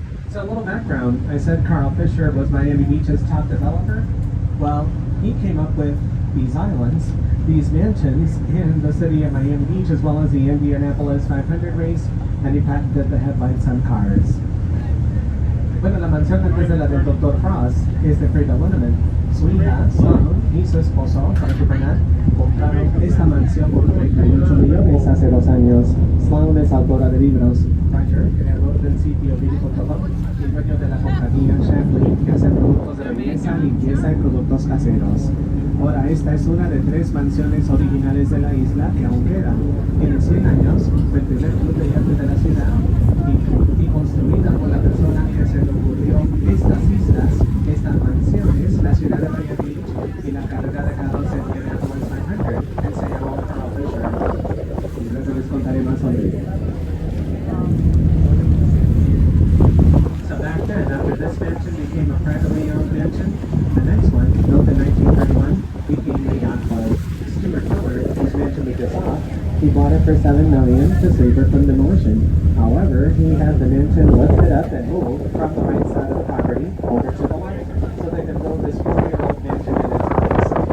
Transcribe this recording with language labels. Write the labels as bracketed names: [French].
[English] So a little background, I said Carl Fisher was Miami Beach's top developer. Well, he came up with these islands, these mansions in the city of Miami Beach, as well as the Indianapolis 500 race, and he patented the headlights on cars. [Spanish] Bueno, la mansión antes de la del Dr. Frost es de Freda Lindemann. Su hija, Sloan, y su esposo, Roger Burnett, compraron esta mansión por 38 millones hace 2 años. Sloan es autora de libros. Roger, creador del sitio Beauty.com y dueño de la compañía Shackley, que hace productos de belleza, limpieza y productos caseros. Ahora, esta es una de 3 mansiones originales de la isla que aún quedan. Tiene 100 años, fue el primer club de yates de la ciudad y construida por la persona que se le ocurrió estas islas, estas mansiones, la ciudad de Miami Beach y la carrera de carros en Indianapolis 500. Él se llamó Carl Fisher. Y luego les contaré más sobre él. [English] So back then, after this mansion became a privately owned mansion, the next one, built in 1931, became the yacht club. Stuart Miller, whose mansion we just saw, he bought it for $7 million to save it from demolition. However, he had the mansion lifted up and moved from the right side of the property over to the left, so they could build this 4-year-old mansion in its place.